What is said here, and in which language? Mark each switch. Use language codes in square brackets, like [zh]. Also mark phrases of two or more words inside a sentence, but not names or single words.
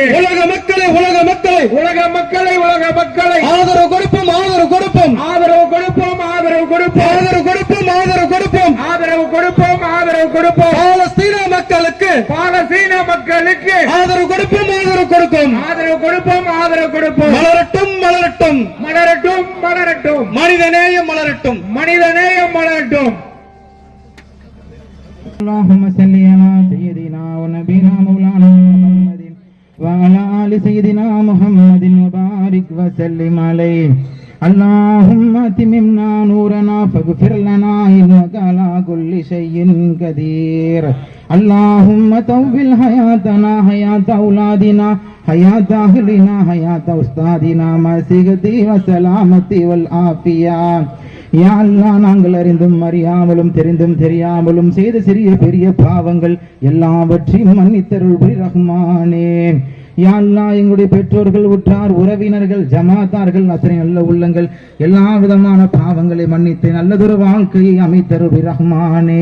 [ta] உலக மக்களை, உலக மக்களை, உலக மக்களை, உலக மக்களை, ஆதரவு கொடுப்போம், ஆதரவு கொடுப்போம், ஆதரவு கொடுப்போம், ஆதரவு கொடுப்போம், ஆதரவு கொடுப்போம், ஆதரவு கொடுப்போம், ஆதரவு கொடுப்போம், ஆதரவு கொடுப்போம். பாலஸ்தீன மக்களுக்கு, பாலஸ்தீன மக்களுக்கு ஆதரவு கொடுப்போம், ஆதரவு கொடுப்போம், ஆதரவு கொடுப்போம், ஆதரவு கொடுப்போம். மலரட்டும், மலரட்டும், மலரட்டும், மலரட்டும், மனித நேயம் மலரட்டும், மனித நேயம் மலரட்டும். [ar] اللهم صل على سيدنا ونبينا مولانا محمد وعلى آل سيدنا محمد وبارك وسلم عليه. اللهم اتممنا نورنا فاغفر لنا إنك على كل شيء قدير. اللهم طول حياتنا حياة أولادنا حياة أهلنا حياة أستاذنا مع صحة وسلامة والعافية. يا الله, [ta] நாங்கள் அறிந்தும் அறியாமலும் தெரிந்தும் தெரியாமலும் செய்த சிறிய பெரிய பாவங்கள் எல்லாவற்றையும் மன்னித்தருள் புரி ரஹ்மானே. [ar] يا الله [ta] எங்களுடைய பெற்றோர்கள், உற்றார், உறவினர்கள், ஜமாத்தார்கள், அத்தனை நல்ல உள்ளங்கள் எல்லா விதமான பாவங்களை மன்னித்து நல்லதொரு வாழ்க்கையை அமைத்தருள் ரஹ்மானே.